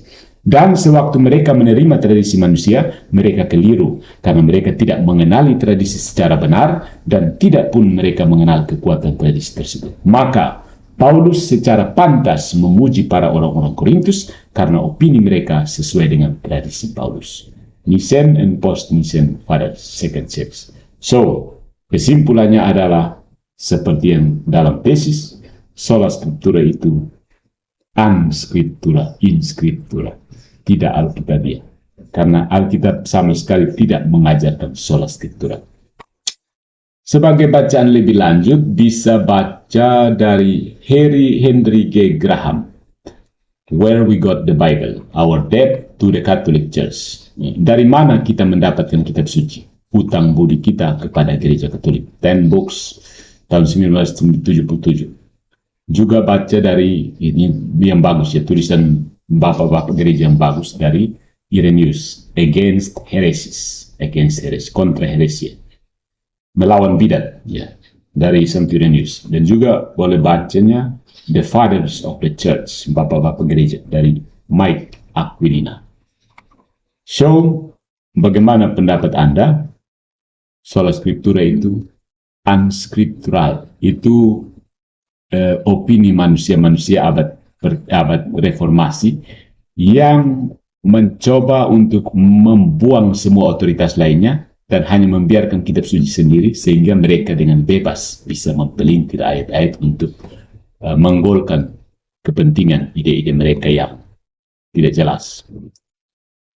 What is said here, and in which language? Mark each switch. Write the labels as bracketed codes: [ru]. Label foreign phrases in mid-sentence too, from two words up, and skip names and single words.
[id] Dan sewaktu mereka menerima tradisi manusia, mereka keliru, karena mereka tidak mengenali tradisi secara benar, dan tidak pun mereka mengenal kekuatan tradisi tersebut. Maka, Paulus secara pantas memuji para orang-orang Korintus, karena opini mereka sesuai dengan tradisi Paulus. Nicene and post-Nicene Fathers, second church. So, kesimpulannya adalah, seperti yang dalam tesis, [la] sola scriptura [id] itu unscriptura, in scriptura. Tidak Alkitabiah. Karena Alkitab sama sekali tidak mengajarkan [la] sola scriptura. [id] Sebagai bacaan lebih lanjut, bisa baca dari Henry G. Graham, Where We Got the Bible, Our Debt to the Catholic Church. Dari mana kita mendapatkan kitab suci? Hutang budi kita kepada gereja Katolik. 10 Books, tahun 1977. Juga baca dari, ini yang bagus ya, tulisan bapak-bapak gereja yang bagus, dari Irenaeus, Against Heresies, kontra heresia, melawan bidat, ya, dari Santo Irenaeus. Dan juga boleh bacanya The Fathers of the Church, bapak-bapak gereja, dari Mike Aquilina. So, bagaimana pendapat Anda? [la] Sola scriptura [id] itu unscriptural, itu opini manusia-manusia abad reformasi yang mencoba untuk membuang semua otoritas lainnya dan hanya membiarkan kitab suci sendiri, sehingga mereka dengan bebas bisa mempelintir ayat-ayat untuk menggolkan kepentingan ide-ide mereka yang tidak jelas.